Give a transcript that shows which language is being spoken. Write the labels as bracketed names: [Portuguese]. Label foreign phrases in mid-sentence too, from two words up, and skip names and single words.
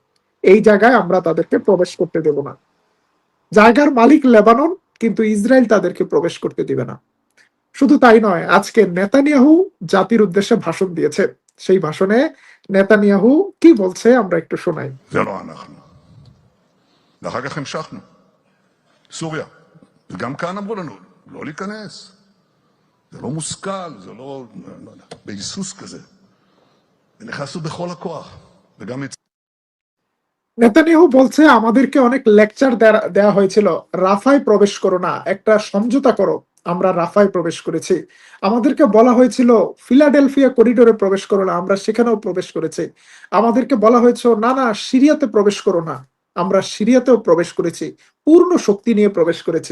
[Bangla] এই জায়গায় আমরা তাদেরকে প্রবেশ করতে দেব না। জায়গার মালিক লেবানন, কিন্তু ইসরায়েল তাদেরকে প্রবেশ করতে দিবে না। শুধু তাই নয়, আজকে নেতানিয়াহু জাতির উদ্দেশ্যে ভাষণ দিয়েছে। সেই ভাষণে নেতানিয়াহু কি বলছে আমরা একটু শোনাই। [Hebrew] ואחר כך המשכנו. סוריה. וגם כאן אמרו לנו, לא להיכנס. זה לא מושכל, זה לא יודע, בהיסוס כזה. ונכנסנו בכל הכוח. וגם [Bangla] নেতানিয়াহু বলছে আমাদেরকে অনেক লেকচার দেয়া হয়েছিল, রাফায় প্রবেশ করো না, একটা সমঝোতা করো। আমরা রাফায় প্রবেশ করেছি। আমাদেরকে বলা হয়েছিল ফিলাডেলফিয়া করিডোরে প্রবেশ করো না, আমরা সেখানেও প্রবেশ করেছি। আমাদেরকে বলা হয়েছিল না না সিরিয়াতে প্রবেশ করো না, আমরা সিরিয়াতেও প্রবেশ করেছি, পূর্ণ শক্তি নিয়ে প্রবেশ করেছি।